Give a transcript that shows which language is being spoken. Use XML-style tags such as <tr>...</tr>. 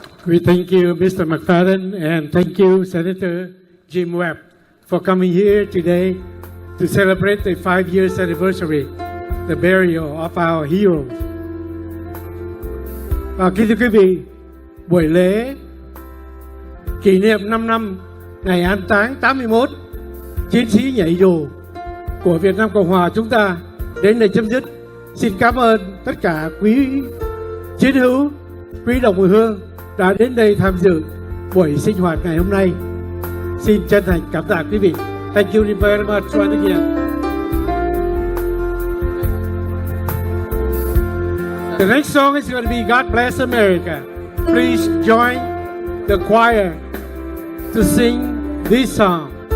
<en>We thank you, Mr. McFadden, and thank you, Senator Jim Webb, for coming here today to celebrate the 5 years anniversary, the burial of our heroes.</en> <vi>Kính thưa quý vị, buổi lễ kỷ niệm 5 năm ngày an táng 81 chiến sĩ nhảy dù của Việt Nam Cộng Hòa chúng ta đến đây chấm dứt. Xin cảm ơn tất cả quý chiến hữu, quý đồng mùi hương đã đến đây tham dự buổi sinh hoạt ngày hôm nay. Xin chân thành cảm tạ quý vị.</vi> <en>Thank you very much once again. The next song is going to be God Bless America. Please join the choir to sing this song.</en>